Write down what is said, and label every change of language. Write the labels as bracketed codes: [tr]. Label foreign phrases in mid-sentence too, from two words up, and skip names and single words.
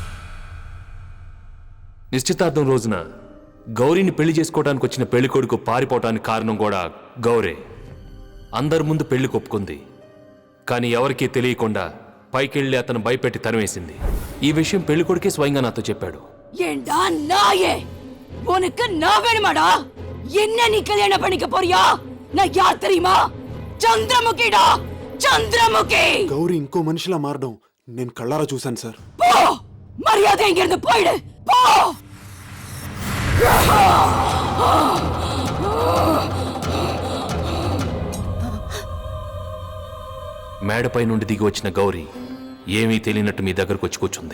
[te] నిశ్చితార్థం రోజున గౌరీని పెళ్లి చేసుకోవడానికి వచ్చిన పెళ్లికొడుకు పారిపోవటానికి కారణం కూడా గౌరే. అందరి ముందు పెళ్లి కొప్పుకుంది, కానీ ఎవరికీ తెలియకుండా పైకెళ్ళి అతను భయపెట్టి తరివేసింది. ఈ విషయం పెళ్లికొడుకే స్వయంగా నాతో చెప్పాడు. [ta] ஏண்டா நாயே, உனக்கு நான் வேணுமாடா? என்ன நீ கல்யாணம் பண்ணிக்க போறியா? நான் யார் தெரியுமா? சந்திரமுகிடா, [te] చంద్రముఖి గౌరీ ఇంకో మనిషిలా మారడం నేను కళ్ళారా చూశాను సార్. [ta] போ மரியாதை இங்கிருந்து போயிடு போ. [te] మేడపై నుండి దిగి వచ్చిన గౌరీ ఏమీ తెలియనట్టు మీ దగ్గరకు వచ్చి కూర్చుంది.